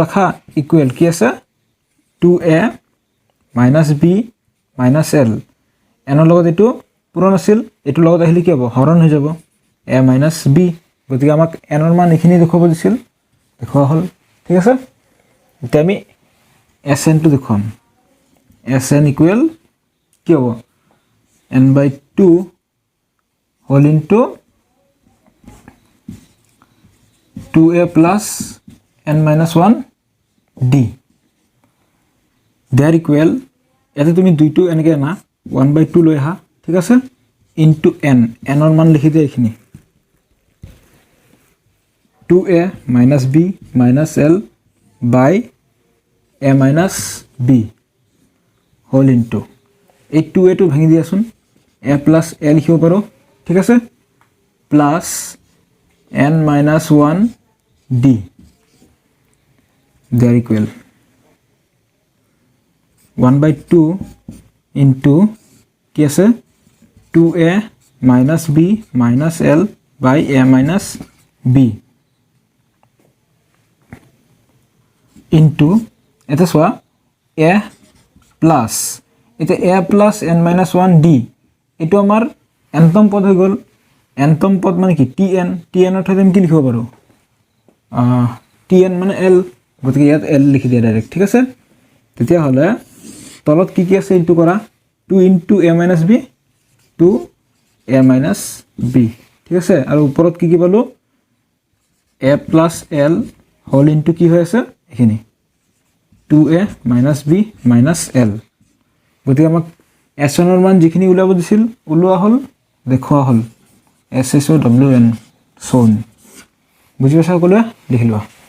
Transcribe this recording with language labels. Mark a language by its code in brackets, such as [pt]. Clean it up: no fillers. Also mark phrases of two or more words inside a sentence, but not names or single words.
[as] ৰাখা ইকুৱেল কি আছে [en] 2a minus b minus l [as] n ৰ লগত এইটো পূৰণ আছিল এইটোৰ লগত আহিলে কি হ'ব হৰণ হৈ যাব a minus b গতিকে আমাক n ৰ মান এইখিনি দেখুৱাব দিছিল দেখুৱা হ'ল ঠিক আছে এতিয়া আমি sn টো দেখুৱাম sn ইকুৱেল কি হ'ব n/2 [en] whole into 2a plus n minus 1 d there equal [as] ইয়াতে তুমি দুইটো এনেকৈ না 1/2 লৈ আহা ঠিক আছে ইনটু n n ৰ মান লিখি দিয়া এইখিনি [en] 2a minus b minus l by a minus b whole into [as] এই 2a টো ভাঙি দিয়াচোন [en] a plus a [as] লিখিব পাৰোঁ ঠিক আছে [en] প্লাছ n minus 1 d there equal [as] 1/2 into কি আছে [en] 2a minus b minus l by a minus b into [as] এটা চোৱা a plus এটা [en] a plus n minus 1 d [as] এইটো আমাৰ nতম পদ হৈ গ'ল nতম পদ মানে কি tn tn অর্থাৎ আমি কি লিখিব পাৰো tn মানে l গতিকে ইয়াত l লিখি দিয়া ডাইৰেক্ট ঠিক আছে তেতিয়া হলে তলত কি আছে ইনটু কৰা [en] 2 into a minus b [as] 2 a minus b ঠিক আছে আৰু ওপৰত কি পালো [en] a plus l whole into [as] কি হৈ আছে এখিনি [en] 2a minus b minus l [as] গতিকে আমাক s1 ৰ মান যিখিনি উলাব দিছিল উলোৱা হল দেখুৱা হল [en] SSOWN shown [as] বুজি পাইছা সকলোৱে লিখি লোৱা